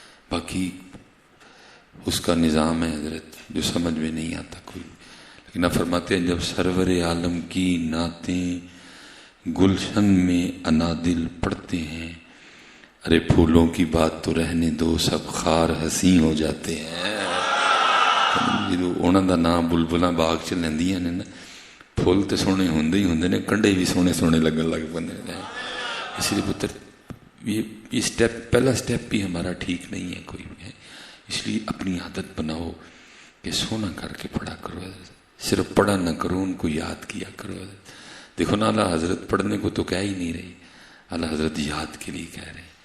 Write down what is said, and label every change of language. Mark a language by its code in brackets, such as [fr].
[ur] باقی اس کا نظام ہے حضرت جو سمجھ میں نہیں آتا کوئی. لیکن آپ فرماتے ہیں جب سرور عالم کی نعتیں گلشن میں انادل پڑھتے ہیں، ارے پھولوں کی بات تو رہنے دو، سب خار حسین ہو جاتے ہیں. [pa] انہوں دا نام بلبلاں باغ چ لیندیاں نے نا، پھول تو سونے ہوندے ہی ہوندے نے، کنڈے بھی سونے سونے لگن لگ پندے ہیں. [ur] اس لیے پتر یہ سٹیپ، پہلا سٹیپ بھی ہمارا ٹھیک نہیں ہے کوئی بھی ہے. اس لیے اپنی عادت بناؤ کہ سونا کر کے پڑھا کرو، صرف پڑھا نہ کرو، ان کو یاد کیا کرو. دیکھو نا اعلیٰ حضرت پڑھنے کو تو کہہ ہی نہیں رہی، اعلیٰ حضرت یاد کے لیے کہہ رہے ہیں.